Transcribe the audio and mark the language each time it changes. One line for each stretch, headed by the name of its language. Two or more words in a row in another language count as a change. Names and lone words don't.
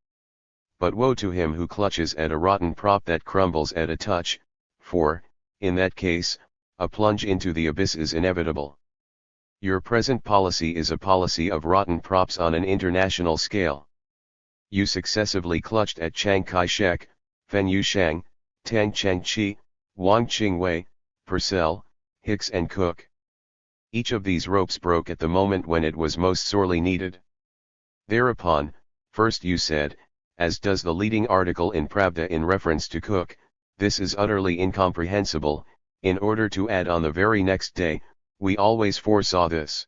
English: But woe to him who clutches at a rotten prop that crumbles at a touch, for, in that case, a plunge into the abyss is inevitable. Your present policy is a policy of rotten props on an international scale. You successively clutched at Chiang Kai-shek, Fen Yuxiang, Tang Changqi, Wang Qingwei, Purcell, Hicks and Cook. Each of these ropes broke at the moment when it was most sorely needed. Thereupon, first you said, as does the leading article in Pravda in reference to Cook, this is utterly incomprehensible, in order to add on the very next day, we always foresaw this.